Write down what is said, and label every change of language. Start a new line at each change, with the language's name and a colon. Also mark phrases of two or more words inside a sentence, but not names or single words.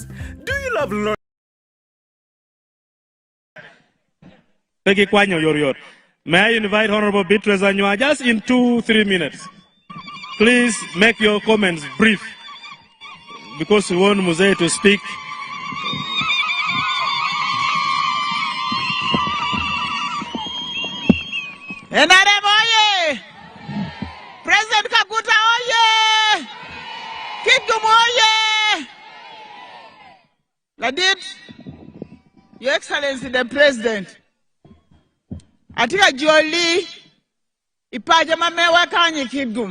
English: Do you love learning? May I invite Honorable Beatrice Anywa just in 2-3 minutes. Please make your comments brief because we want Mzee to speak. NRM oye! President Kaguta oye! Kitgum oye! Ladid, Your Excellency the President,
Acoli: Atika Joli, Ipajama mewa kanyi Kitgum.